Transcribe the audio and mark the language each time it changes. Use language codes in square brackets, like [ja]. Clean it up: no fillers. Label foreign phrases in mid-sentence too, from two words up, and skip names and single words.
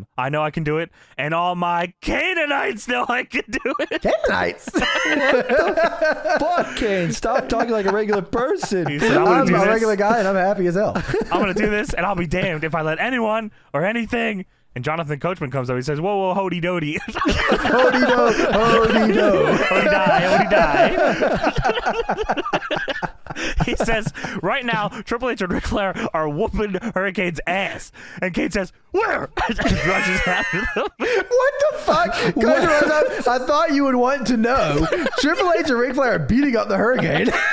[en] I know I can do it, and all my Canaanites know I can do it. Canaanites? What the fuck, Kane? Stop talking like a regular person. He said, I'm a regular guy, and I'm happy as hell. I'm going to do this, and I'll be damned if I let anyone or anything. And Jonathan Coachman comes up. He says, whoa, hody doody. Hody do, hody do. Hody die. He says, right now, Triple H and Ric Flair are whooping Hurricane's ass. And Kane says, where? And rushes after them. What the fuck? I thought you would want to know. Triple H and Ric Flair are beating up the Hurricane.